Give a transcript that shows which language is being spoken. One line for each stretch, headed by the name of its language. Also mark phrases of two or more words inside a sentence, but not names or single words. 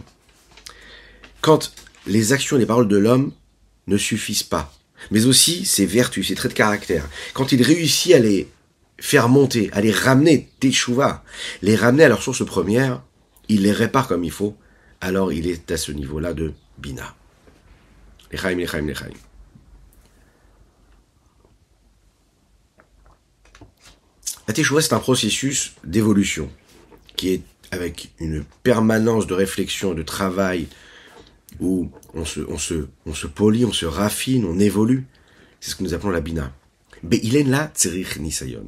French: Quand les actions et les paroles de l'homme ne suffisent pas, mais aussi ses vertus, ses traits de caractère, quand il réussit à les faire monter, à les ramener, Teshuva, les ramener à leur source première, il les répare comme il faut, alors il est à ce niveau-là de Bina.
Hebrew: לחיים לחיים לחיים.
French: La Teshuva, c'est un processus d'évolution. qui est avec une permanence de réflexion et de travail, où on se polit, on se raffine, on évolue. C'est ce que nous appelons la bina.
Hebrew: באילן לא צריך ניסיון.